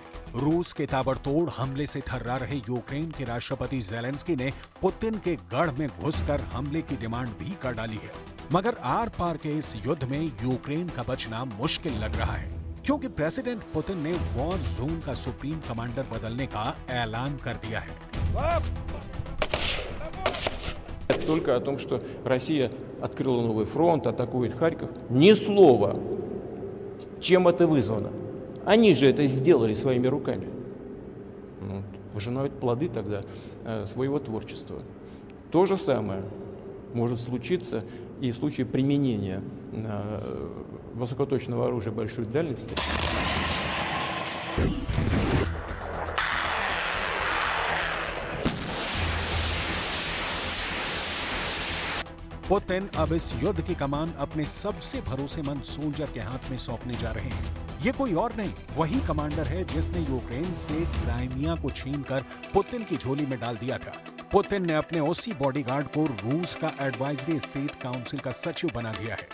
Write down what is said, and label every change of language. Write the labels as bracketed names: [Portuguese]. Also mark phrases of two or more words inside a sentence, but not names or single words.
[Hindi] रूस के ताबड़तोड़ हमले से थर्रा रहे यूक्रेन के राष्ट्रपति ज़ेलेंस्की ने पुतिन के गढ़ में घुसकर हमले की डिमांड भी कर डाली है। मगर आर पार के इस युद्ध में यूक्रेन का बचना मुश्किल लग रहा है, क्योंकि प्रेसिडेंट पुतिन ने [English] war zone [Hindi] का [English] supreme commander [Hindi] बदलने का ऐलान कर दिया है। [Russian] Только о том, что Россия открыла новый фронт, атакует Харьков. Ни слова. Чем это вызвано? Они же это сделали своими руками. Пожинают плоды тогда своего творчества. То же самое может случиться и в случае применения высокоточного оружия большой дальности. [Hindi] पुतिन अब इस युद्ध की कमान अपने सबसे भरोसेमंद सोल्जर के हाथ में सौंपने जा रहे हैं। ये कोई और नहीं, वही कमांडर है जिसने यूक्रेन से क्राइमिया को छीनकर पुतिन की झोली में डाल दिया था। पुतिन ने अपने उसी बॉडीगार्ड को रूस का [English] advisory state council [Hindi] का सचिव बना दिया है।